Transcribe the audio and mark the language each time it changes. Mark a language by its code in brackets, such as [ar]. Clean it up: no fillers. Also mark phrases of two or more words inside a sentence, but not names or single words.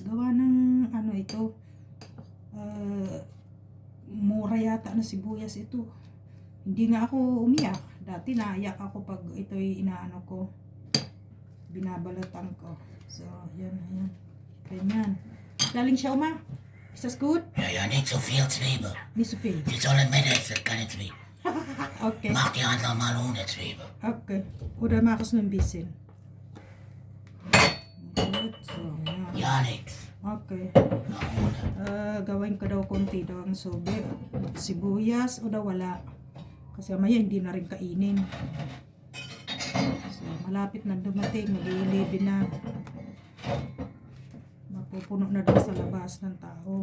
[tl] Gawa ng ano ito. Mura yata na sibuyas ito. Hindi nga ako umiyak. Dati naiyak ako pag ito'y inaano ko. Binabalatan ko. So, yan. Ganyan. Galing siya, [de] Uma. Ist das gut? Ja, nicht so viel Zwiebel. Nicht so viel. Die sollen mindestens keine Zwiebel. Okay. Mach die andere mal ohne Zwiebel. Okay. Oder mach es nur ein bisschen. [tl] Gut. So, yan. [de] Ja, nix. Okay. Na, ohne. [tl] Gawin ko daw konti daw ang sibuyas o daw wala. Kasi maya hindi na rin kainin. So, malapit na dumating. Mag-11 na. Mapupuno na daw sa labas ng tao.